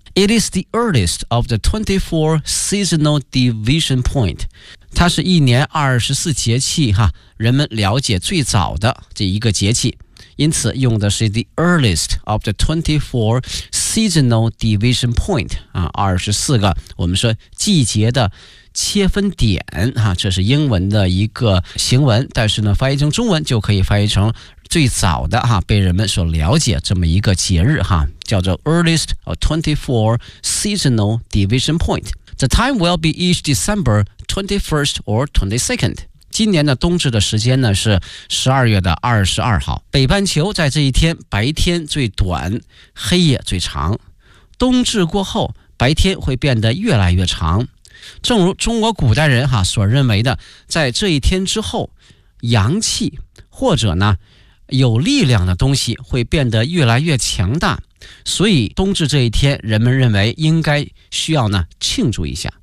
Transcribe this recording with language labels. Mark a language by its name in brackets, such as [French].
[English] It is the earliest of the 24 seasonal division point. [Chinese] 它是一年24节气哈，人们了解最早的这一个节气。因此用的是 [English] the earliest of the 24 seasonal division point. [Chinese] 24个我们说季节的切分点哈，这是英文的一个形文，但是呢翻译成中文就可以翻译成最早的哈，被人们所了解这么一个节日哈，叫做 [English] earliest of 24 seasonal division point. The time will be each December 21st or 22nd. [Chinese] 今年的冬至的时间呢是12月22号。北半球在这一天白天最短，黑夜最长。冬至过后白天会变得越来越长。正如中国古代人哈所认为的，在这一天之后阳气或者呢有力量的东西会变得越来越强大，所以冬至这一天人们认为应该需要呢庆祝一下。